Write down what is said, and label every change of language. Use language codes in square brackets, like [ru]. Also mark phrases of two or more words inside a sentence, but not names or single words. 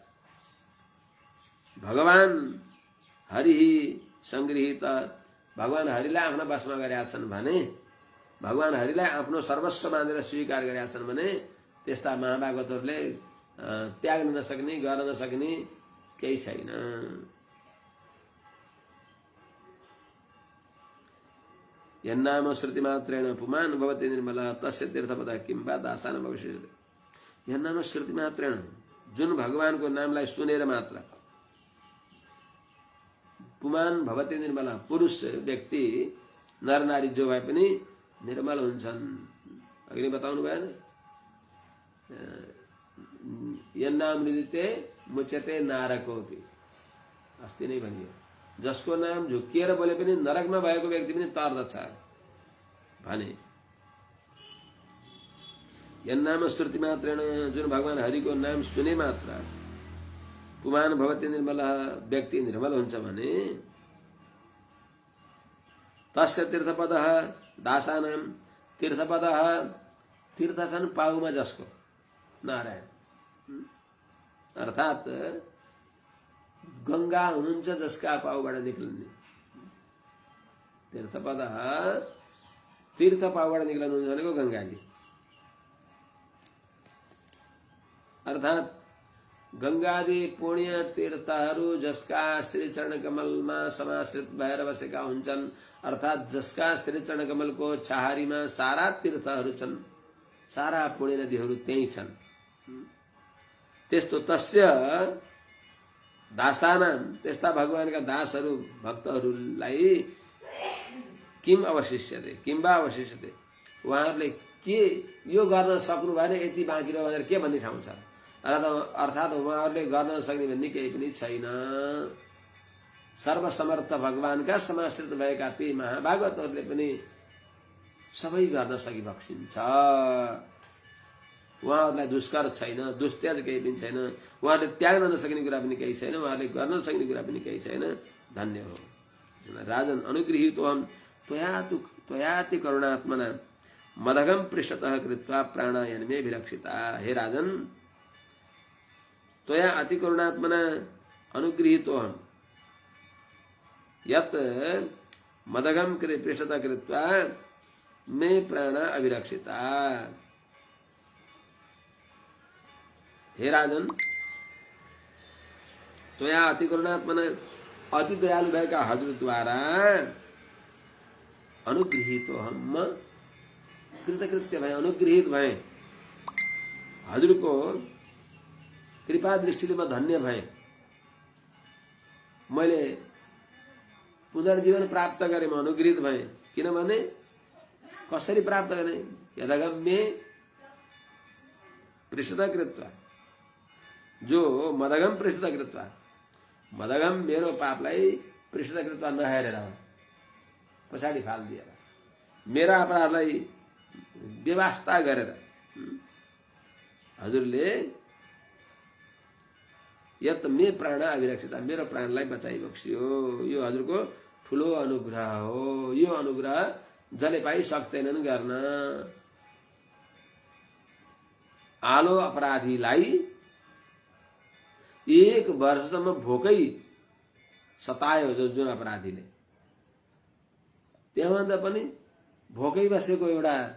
[ne] भगवान हरि संगृहित, भगवान हरिलाई आफ्नो बसमा गरेका छन् भने, भगवान हरिलाई आफ्नो सर्वस्व मानेर स्वीकार गरेका छन् भने त्यस्ता महाभागवतहरूले त्याग्न नसक्ने, गर्न नसक्ने केही छैन। [sa] यन्नाम श्रुति मात्रेण पुमान् भवति निर्मलः तस्य तीर्थपदः किं वा दासानाम् अवशिष्यते। यन्नाम श्रुति मात्रेण, [ne] जुन भगवानको नामलाई सुनेर मात्र [sa] पुमान् भवति निर्मलः, [ne] पुरुष व्यक्ति नर नारी जो भए पनि निर्मल हुन्छन्। अघि बताउनु भएन, [sa] यन्नाम हृदिते मुच्यते नारकोपि, अस्ति [ne] नै भनियो। जसको नाम झुक्किएर बोले पनि नरकमा भएको व्यक्ति पनि तर्दछ भने। [sa] यन्नाम श्रुति मात्रेण, [ne] जुन भगवान हरिको नाम सुने मात्र [sa] पुमान् भवति निर्मलः, [ne] व्यक्ति निर्मल हुन्छ भने [sa] तस्य तीर्थपदः दासानां, [ne] तीर्थपदः तीर्थ छन् पाउमा जसको, नारायण अर्थात गंगा हुनुहुन्छ जसका पाउबाट निक्लने, तीर्थपदः तीर्थ पाउबाट निक्लनुहुन्छ भनेको गंगाजी। अर्थात गंगादि पुण्य तीर्थहरू जसका श्री चरण कमलमा समाश्रित भएर बसेका हुन्छन्, अर्थात जसका श्री चरण कमलको छाहारीमा सारा तीर्थहरू छन्, सारा पुण्य नदीहरू त्यही छन्। त्यस्तो [sa] तस्य दासानां, [ne] त्यस्ता भगवानका दासहरू भक्तहरूलाई [sa] किम अवशिष्यते, किम वा अवशिष्यते, [ne] उहाँहरूले के यो गर्न सक्नु भएन, यति बाँकी रह्यो भनेर के भन्ने ठाउँ छ। अर्थात उहाँहरूले गर्न सक्ने भन्ने केही पनि छैन। सर्वसमर्थ भगवानका समाश्रित भएका ती महाभागवतहरूले पनि सबै गर्न सकिबक्सिन्छ। उहाँहरूलाई दुष्कर छैन, दुस्त्याज केही पनि छैन, उहाँहरूले त्याग्न नसक्ने कुरा पनि केही छैन, उहाँहरूले गर्न सक्ने कुरा पनि केही छैन। धन्य हो राजन, [sa] अनुगृहीतोऽहं त्वयाति करुणात्मना मदघं पृष्ठतः कृत्वा प्राणायामे विलक्षिता। हे राजन, त्वया अति करुणात्मना अनुगृहीतोऽहं यत् मदघं पृष्ठतः कृत्वा मे प्राण अभिलक्षिता। [ne] हे राजन, [sa] त्वया अति करुणात्मना, [ne] अति दयालु भएका हजुरद्वारा अनुगृहीतोऽहं, कृतकृत्य भए, अनुगृहित भए, हजुरको कृपा दृष्टिले म धन्य भए। मैले पुनर्जीवन प्राप्त गरेँ, म अनुगृहित भए। किनभने कसरी प्राप्त गर्ने, [sa] यदगम्ये पृष्ठतः कृत्वा, [ne] जो [sa] मदगम पृष्ठतः कृत्वा, [ne] मदगम मेरो पापलाई [sa] पृष्ठतः कृत्वा [ne] नहेरेर पछाडि फालिदिएर मेरा अपराधलाई व्यवस्था गरेर हजुरले [sa] यत मे प्राण अभिरक्षिता, [ne] मेरो प्राणलाई बचाइबक्सियो। यो हजुरको ठुलो अनुग्रह हो। यो अनुग्रह जसले पाइ सक्दैनन् गर्न। आलो अपराधीलाई 1 वर्षसम्म भोकै सतायो, जुन अपराधीले त्यहाँभन्दा पनि भोकै बसेको, एउटा